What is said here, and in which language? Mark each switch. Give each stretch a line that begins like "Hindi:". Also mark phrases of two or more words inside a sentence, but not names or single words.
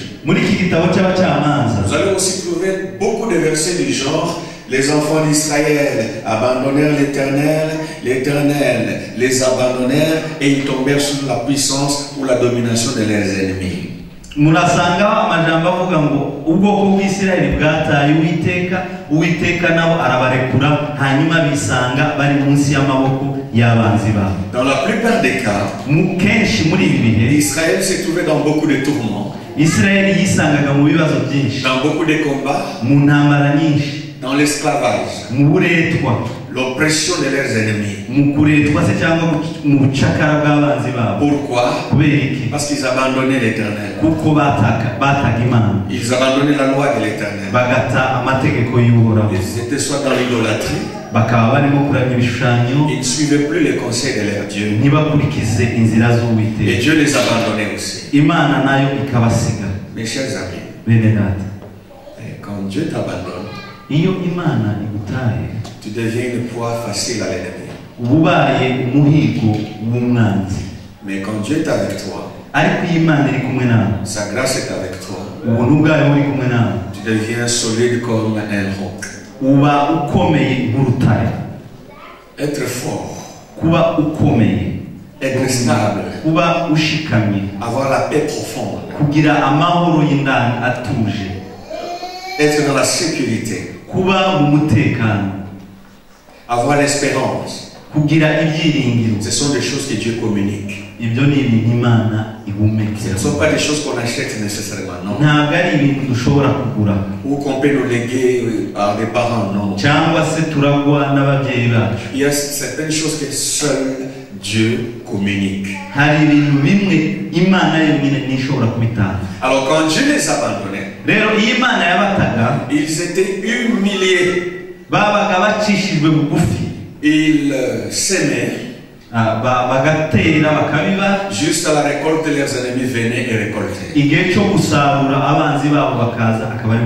Kinyarwanda: Muri iki gitabo cy'abacamanza
French: vous allez aussi trouver beaucoup de versets du genre: les enfants d'Israël abandonnèrent l'Éternel, l'Éternel les abandonnèrent et ils tombèrent sous la puissance ou la domination de leurs ennemis.
Kinyarwanda: murasanga amajambo avuga ngo ubwoko bw'Isirayeli bwataye Uwiteka nabo arabarekura hanyuma bisanga bari munsi y'amaboko y'abanzi babo.
French: Dans la plupart des cas,
Kinyarwanda: Kenshi muri ibi bihe
French: Israël s'est trouvé dans beaucoup de tourments,
Kinyarwanda: Isirayeli yisangaga mu bibazo byinshi,
French: dans beaucoup de combats,
Kinyarwanda: mu ntambara nyinshi,
French: dans l'esclavage,
Kinyarwanda: mu buretwa,
French: l'oppression de leurs ennemis.
Kinyarwanda: mu kuretwa se cyangwa mu bucakara bw'abanzi babo.
French: Pourquoi?
Kinyarwanda: Kubera iki?
French: Parce qu'ils abandonnaient l'Éternel.
Kinyarwanda: Kuko bataga Imana,
French: Ils abandonnaient la loi de l'Éternel.
Kinyarwanda: bagata amategeko y'Uhoraho,
French: Ils étaient soit dans l'idolâtrie,
Kinyarwanda: bakaba barimo kuramya ibishushanyo,
French: ils ne suivaient plus les conseils de leur Dieu.
Kinyarwanda: ntibakurikize inzira Et z'Uwiteka,
French: Dieu les abandonnait aussi.
Kinyarwanda: Imana nayo ikabasiga.
French: Mes chers amis,
Kinyarwanda: Bene data,
French: quand Dieu t'abandonne,
Kinyarwanda: iyo Imana igutaye
French: tu deviens une proie facile à l'ennemi.
Kinyarwanda: uba ubaye umuhigo w'umwanzi.
French: Mais quand Dieu est avec toi,
Kinyarwanda: Ariko iyo Imana iri kumwe nawe,
French: sa grâce est avec toi,
Kinyarwanda: ubuntu bwayo buri kumwe nawe,
French: tu deviens solide comme un roc.
Kinyarwanda: uba ukomeye nk'urutare.
French: Être fort,
Kinyarwanda: Kuba ukomeye,
French: être stable,
Kinyarwanda: kuba ushikamye,
French: avoir la paix profonde,
Kinyarwanda: kugira amahoro y'indani atuje,
French: être dans la sécurité,
Kinyarwanda: kuba mu mutekano,
French: avoir l'espérance.
Kinyarwanda: kugira ibyiringiro.
French: Ce sont des choses que Dieu communique.
Kinyarwanda: Ibyo ni ibintu Imana Ce ihumekera.
French: ne sont pas des choses qu'on achète nécessairement, non.
Kinyarwanda: Ntabwo ari ibintu dushobora kugura
French: Ou qu'on peut nous léguer à des parents, non.
Kinyarwanda: cyangwa se turagwa n'ababyeyi bacu.
French: Il y a certaines choses que seul Dieu communique.
Kinyarwanda: Hari ibintu bimwe Imana yonyine ntishobora kubitanga.
French: Alors quand Dieu les abandonnait,
Kinyarwanda: Rero iyo Imana yabataga,
French: ils étaient humiliés.
Kinyarwanda: babaga bacishijwe bugufi,
French: Ils s'aimaient.
Kinyarwanda: bagatera bakabiba,
French: Juste à la récolte, leurs ennemis venaient et récoltaient.
Kinyarwanda: igihe cyo gusarura abanzi babo bakaza akaba aribo